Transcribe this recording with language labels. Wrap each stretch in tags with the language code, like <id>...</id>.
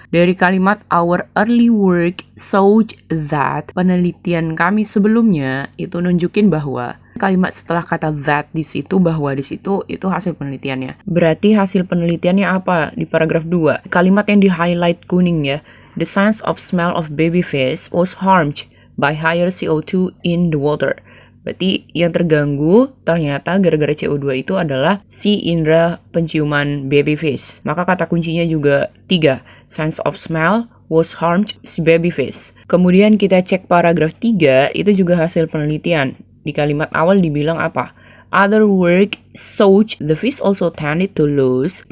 <id>Dari kalimat</id> <en>our early work showed that,</en> <id>penelitian kami sebelumnya itu nunjukin bahwa, kalimat setelah kata that di situ, bahwa di situ, itu hasil penelitiannya. Berarti hasil penelitiannya apa di paragraf 2? Kalimat yang di-highlight kuning ya.</id> <en>The sense of smell of baby fish was harmed by higher CO2 in the water.</en> <id>Berarti yang terganggu ternyata gara-gara CO2 itu adalah si indera penciuman baby fish. Maka kata kuncinya juga 3.</id> <en>Sense of smell was harmed</en> <id>si baby fish. Kemudian kita cek paragraf 3, itu juga hasil penelitian. Di kalimat awal dibilang apa?</id> <en>Other work showed the fish also tended to lose.</en>